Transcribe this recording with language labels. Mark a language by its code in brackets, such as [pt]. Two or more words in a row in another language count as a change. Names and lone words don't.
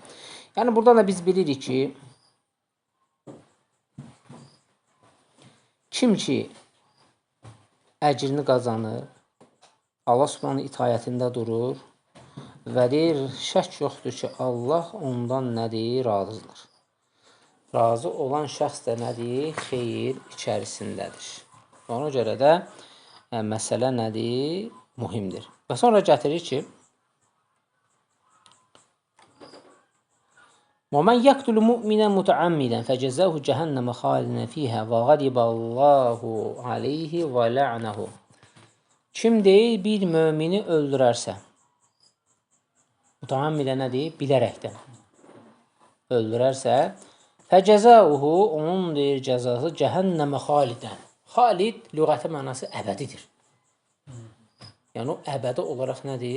[az] Yəni, buradan da biz bilirik ki, kim ki əcrini qazanır, [ar] الله سبحانه [az] itayətində durur, və deyir, şək yoxdur ki, Allah ondan nədir? Razıdır. Razı olan şəxs də nədir? Xeyir içərisindədir. Ona görə də məsələ nədir? Mühümdir. Və sonra gətirir ki, [ar] وَمَنْ يَقْتُلُ مُؤْمِنًا مُتَعَمِّدًا فَجَزَاهُ جَهَنَّمَ خَالِدًا فِيهَا وَغَضِبَ اللَّهُ عَلَيْهِ وَلَعْنَهُ [az] Kim deyir, bir mömini öldürərsə, mütəammilə nədir? Bilərəkdən öldürərsə, fəcəzauhu onun deyir cəzası cəhənnəmə xalidən. Xalid lüğəti mənası əbədidir. Yəni o əbədi olaraq nədir?